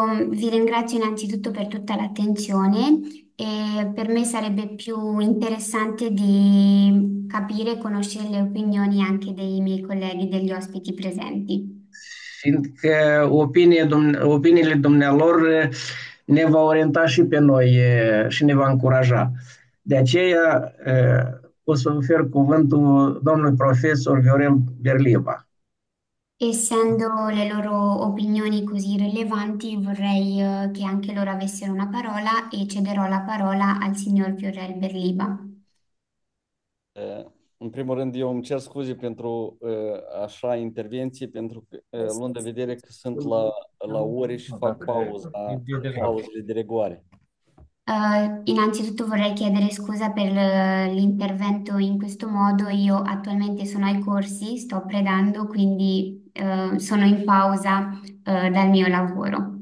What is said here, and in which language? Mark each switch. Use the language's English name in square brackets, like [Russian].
[Italian] Vi ringrazio innanzitutto per tutta l'attenzione e per me sarebbe più interessante di capire e conoscere le opinioni anche dei miei colleghi, degli ospiti presenti. [Romanian] Fiindcă opiniile dumnealor ne va orienta și pe noi și ne va încuraja. De aceea o să ofer cuvântul domnului profesor Viorel Berliba. [Italian] Essendo le loro opinioni così rilevanti, vorrei che anche loro avessero una parola e cederò la parola al signor Fiorel Berliba. [Romanian] În primul rând, eu îmi cer scuze pentru așa intervenții, pentru că luând de vedere că sunt la ore și fac pauzele de regoare. [Italian] Innanzitutto vorrei chiedere scusa per l'intervento in questo modo. Io attualmente sono ai corsi, sto predando, quindi sono in pausa dal mio lavoro.